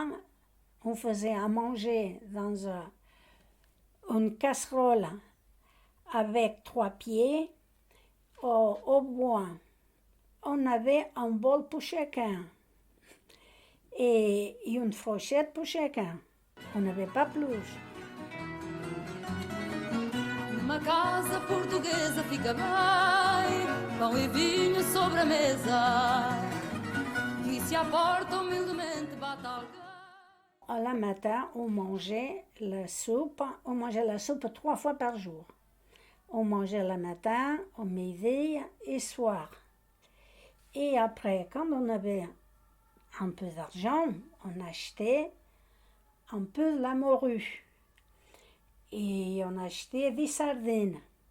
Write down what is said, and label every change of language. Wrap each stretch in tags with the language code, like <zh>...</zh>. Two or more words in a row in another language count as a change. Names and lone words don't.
<fr>On faisait à manger dans une casserole avec 3 pieds. Au bois, on avait un bol pour chacun. E une fourchette pour chacun. On n'avait pas plus.</fr> <pt>Numa casa portuguesa fica bem, pão e vinho sobre a mesa. E se à porta humildemente bate alguém.</pt> <fr>À la matin, on mangeait la soupe. On mangeait la soupe 3 fois par jour. On mangeait le matin, au midi et soir. Et après, quand on avait un peu d'argent, on achetait un peu de la morue et on achetait des sardines.</fr>